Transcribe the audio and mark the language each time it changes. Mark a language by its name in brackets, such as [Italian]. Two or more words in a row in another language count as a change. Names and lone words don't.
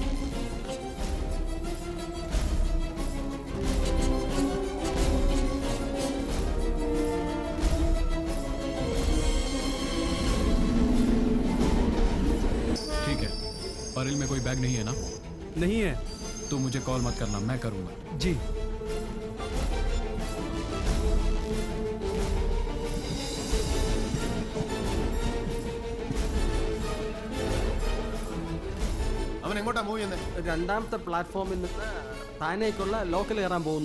[Hindi] ठीक है. परिल में कोई बैग नहीं है ना? नहीं है. तो मुझे कॉल मत करना, मैं करूँगा. जी. [Malayalam] അവൻ എങ്ങോട്ടാ മൂവ് ചെയ്യുന്നത്? 2ാമത്തെ പ്ലാറ്റ്ഫോമിൽ നിന്ന് താനേക്കുള്ള ലോക്കൽ കയറാൻ പോകുന്നു.